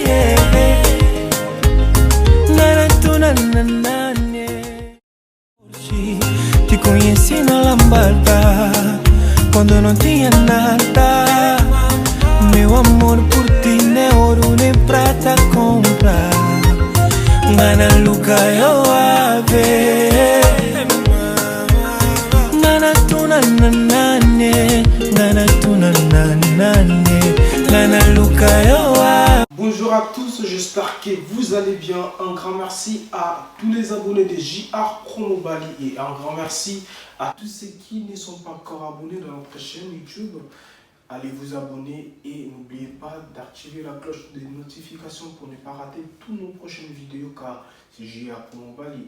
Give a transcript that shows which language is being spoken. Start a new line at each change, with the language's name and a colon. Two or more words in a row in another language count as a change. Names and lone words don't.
Portuguese: Te conheci na Lambarda quando eu não tinha nada. Meu amor por ti nem ouro nem prata compra.
Kimbundu: Ngana luka yo ave Ngana tuna nanane Ngana tuna nanane Ngana luka yo ave.
French: Bonjour à tous, j'espère que vous allez bien. Un grand merci à tous les abonnés de JR Promo Bali et un grand merci à tous ceux qui ne sont pas encore abonnés dans notre chaîne YouTube. Allez vous abonner et n'oubliez pas d'activer la cloche de notification pour ne pas rater toutes nos prochaines vidéos car c'est JR Promo Bali.